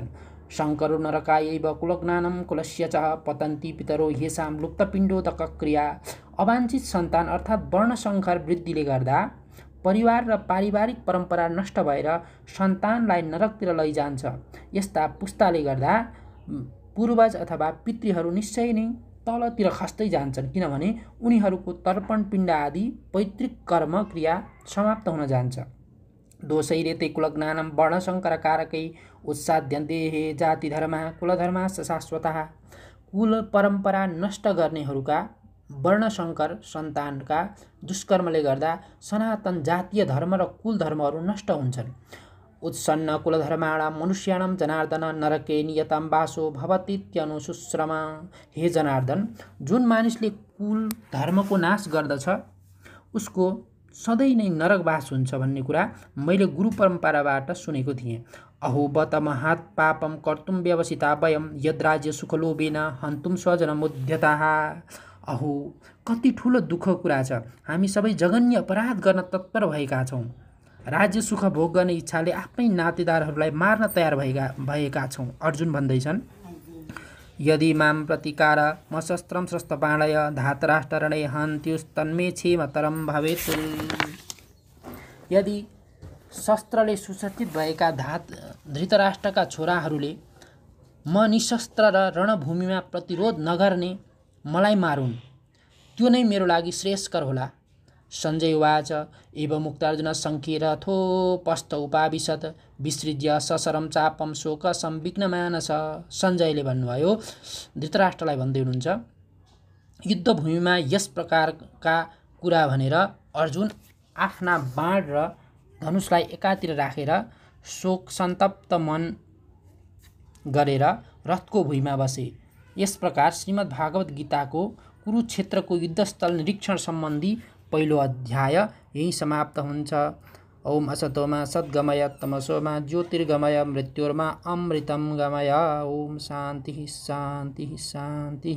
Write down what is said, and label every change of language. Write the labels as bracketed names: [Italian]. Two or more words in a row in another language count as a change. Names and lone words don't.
[Sanskrit] शङ्करो नरकायैव कुलज्ञानं कुलस्य च पतन्ति पितरो येषां लुप्तपिण्डोदकक्रिया। [Nepali] अवाञ्छित सन्तान अर्थात् वर्णशङ्कर वृद्धिले गर्दा परिवार र पारिवारिक परम्परा नष्ट भएर सन्तानलाई नरकतिर लैजान्छ। यस्ता पुस्ताले गर्दा पूर्वज अथवा पितृहरू निश्चय नै तलतिर खस्दै जान्छन्, किनभने उनीहरूको तर्पण पिण्ड आदि पैतृक कर्म क्रिया समाप्त हुन जान्छ। [Sanskrit] दोषैरेते कुलज्ञानं वर्णशङ्करकारकै उत्साद्यन्ते हे जातिधर्मा कुलधर्मा शाश्वतः। [Nepali] कुल परम्परा नष्ट गर्नेहरूका वर्णशङ्कर सन्तानका दुष्कर्मले गर्दा सनातन जातीय धर्म र कुल धर्महरू नष्ट हुन्छन्। [Sanskrit] उत्सन्न कुलधर्माणां मनुष्याणां जनार्दन नरके नियतं वासो भवतीत्यनुशुश्रम। [Nepali] हे जनार्दन, जुन मानिसले कुल धर्मको नाश गर्दछ उसको सधैँ नै नरकवास हुन्छ भन्ने कुरा मैले गुरु परम्पराबाट सुनेको थिएँ। [Sanskrit] अहो बत महात् पापं कर्तुं व्यवसिता वयं यद्राज्य सुखलोभेन हन्तुं स्वजनमुद्यताः। [Nepali] अहो, कति ठुलो दुःखको कुरा छ। हामी सबै जघन्य अपराध गर्न तत्पर भएका छौँ। राज्य सुख भोग गर्ने इच्छाले आफ्नै नातेदारहरूलाई मार्न तयार भएका छौँ। अर्जुन भन्दैछन्, [Sanskrit] यदि मां प्रतिकार मशस्त्रं स्रस्तपाणय धातराष्ट्ररणे हन्त्युस्तन्मे क्षेमतरं भवेत्। [Nepali] यदि शस्त्रले सुसज्जित भएका धृतराष्ट्रका छोराहरूले म निशस्त्र र रणभूमिमा प्रतिरोध नगर्ने मलाई मारुन्, त्यो नै मेरो लागि श्रेयस्कर होला। [Sanskrit] सञ्जय उवाच एवं मुक्तार्जुन शङ्खेन रथोपस्थ उपाविशत् विसृज्य सशरं चापं शोक संविघ्नमानस। [Nepali] सञ्जयले भन्नुभयो, धृतराष्ट्रलाई भन्दै हुनुहुन्छ, युद्धभूमिमा यस प्रकारका कुरा भनेर अर्जुन आफ्ना बाण र धनुषलाई एकातिर राखेर शोक सन्तप्त मन गरेर रथको भुइँमा बसे। यस प्रकार श्रीमद् भागवत गीताको कुरुक्षेत्रको युद्धस्थल निरीक्षण सम्बन्धी पहिलो अध्याय यही समाप्त हुन्छ। [Sanskrit] ओम असतोमा सद्गमय तमसोमा ज्योतिर्गमय मृत्योर्मा अमृतं गमय। ओम शान्ति शान्ति शान्ति।